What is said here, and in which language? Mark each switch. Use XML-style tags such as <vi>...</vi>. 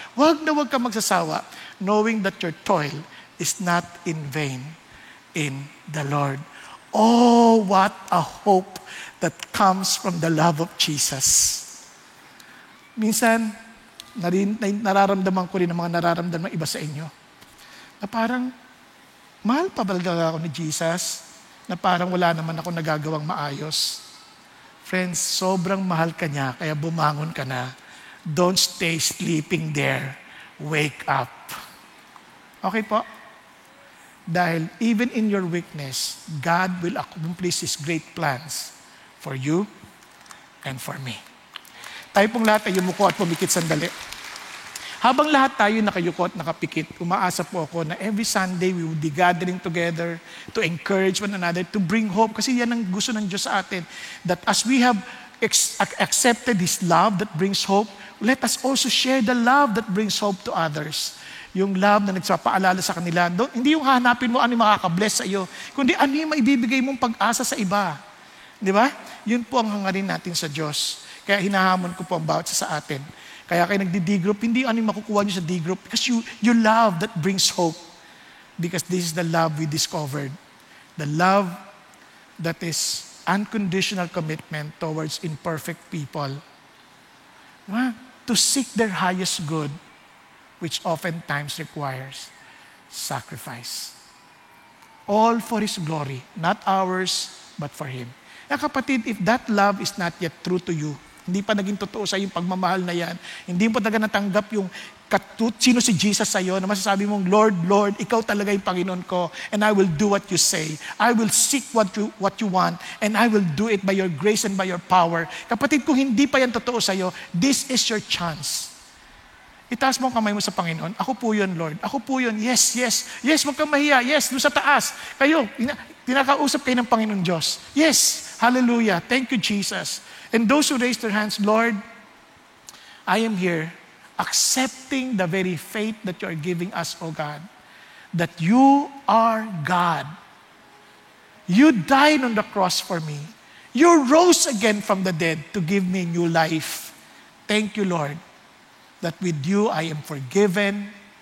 <tl>Huwag kang magsasawa,</tl> <en>knowing that your toil is not in vain in the Lord. Oh, what a hope that comes from the love of Jesus.</en> <tl>Minsan, nararamdaman ko rin ang mga nararamdaman ng iba sa inyo. Na parang, mahal pa ba ako ni Jesus? Na parang wala naman ako nagagawang maayos. Friends, sobrang mahal ka niya, kaya bumangon ka na.</tl> <en>Don't stay sleeping there. Wake up. Okay po?</en> <tl>Dahil</tl> <en>even in your weakness, God will accomplish His great plans for you and for me.</en> <tl>Tayo pong lahat ay yumuko at pumikit sandali. Habang lahat tayo nakayuko at nakapikit, umaasa po ako na</tl> <en>every Sunday we will be gathering together to encourage one another, to bring hope.</en> <tl>Kasi yan ang gusto ng Diyos sa atin.</tl> <en>That as we have accepted His love that brings hope, let us also share the love that brings hope to others.</en> <tl>Yung love na nagpapaalala sa kanila. Hindi yung hahanapin mo ano yung makakabless sa iyo, kundi ano yung maibibigay mong pag-asa sa iba. Di ba? Yun po ang hangarin natin sa Diyos. Kaya hinahamon ko po ang bawat sa atin. Kaya kayo nagdi-D-group, hindi ano yung makukuha nyo sa D-group.</tl> <en>Because you love that brings hope. Because this is the love we discovered. The love that is unconditional commitment towards imperfect people.</en> <tl>Diba?</tl> <en>To seek their highest good, which oftentimes requires sacrifice. All for His glory, not ours, but for Him.</en> <tl>Kaya kapatid,</tl> <en>if that love is not yet true to you,</en> <tl>hindi pa naging totoo sa yung pagmamahal na yan, hindi mo pa talaga natanggap yung sino si Jesus sa iyo, na masasabi mong, Lord, Lord, Ikaw talaga yung Panginoon ko,</tl> <en>and I will do what you say. I will seek what you want, and I will do it by your grace and by your power.</en> <tl>Kapatid, kung hindi pa yan totoo sa iyo,</tl> <en>this is your chance.</en> <tl>Itaas mo ang kamay mo sa Panginoon. Ako po yun, Lord. Ako po yun. Yes, yes. Yes, huwag kang mahiya. Yes, doon sa taas. Kayo, tinakausap kayo ng Panginoon Diyos.</tl> <en>Yes, hallelujah. Thank you, Jesus. And those who raise their hands, Lord, I am here accepting the very faith that you are giving us, O God. That you are God. You died on the cross for me. You rose again from the dead to give me new life. Thank you, Lord. That with you I am forgiven,</en>